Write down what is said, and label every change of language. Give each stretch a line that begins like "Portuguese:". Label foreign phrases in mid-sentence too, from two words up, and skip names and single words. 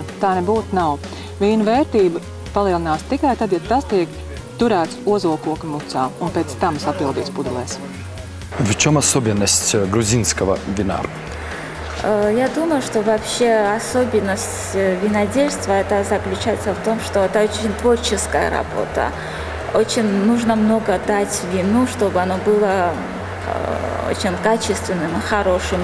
Latvian: Tā nebūtu nav. Vīna vērtība palielinās tikai tad, ja tas tiek turēts озолкока mucā un pēc tam sapildīts pudelēs.
Russian: В чем особенность грузинского вина? Я думаю, что вообще особенность винодельства это заключается в том, что это очень творческая работа. Очень нужно много дать вину, чтобы оно было очень качественным и хорошим.